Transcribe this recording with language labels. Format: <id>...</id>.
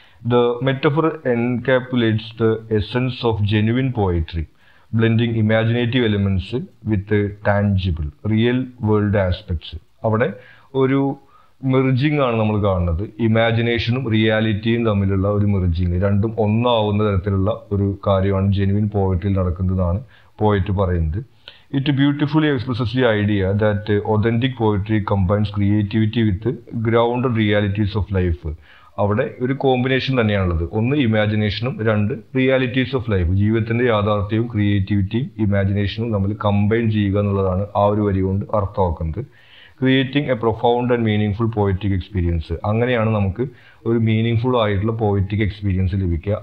<en>The metaphor encapsulates the essence of genuine poetry, blending imaginative elements with tangible, real world aspects.</en> <ml>അവിടെ ഒരു merging ആണ് നമ്മൾ കാണുന്നത്. ഇമാജിനേഷനും റിയാലിറ്റിയും തമ്മിലുള്ള ഒരു മെർജിങ്, രണ്ടും ഒന്നാവുന്ന തരത്തിലുള്ള ഒരു കാര്യമാണ് ജെനുവിൻ പോയട്രിയിൽ നടക്കുന്നതാണ് പോയറ്റ് പറയുന്നത്.</ml> <en>It beautifully expresses the idea that authentic poetry combines creativity with grounded realities of life.</en> <ml>അവിടെ ഒരു കോമ്പിനേഷൻ തന്നെയാണുള്ളത്. ഒന്ന് ഇമാജിനേഷനും, രണ്ട് റിയാലിറ്റീസ് ഓഫ് ലൈഫ്. ജീവിതത്തിന്റെ യാഥാർത്ഥ്യവും ക്രിയേറ്റിവിറ്റിയും ഇമാജിനേഷനും തമ്മിൽ കമ്പൈൻ ചെയ്യുക എന്നുള്ളതാണ് ആ ഒരു വരി കൊണ്ട് അർത്ഥമാക്കുന്നത്.</ml> <en>Creating a profound and meaning poetic experience.</en> <ml>അങ്ങനെയാണ് നമുക്ക് ഒരു മീനിങ് ഫുൾ ആയിട്ടുള്ള പോയറ്റിക് എക്സ്പീരിയൻസ് ലഭിക്കുക.</ml>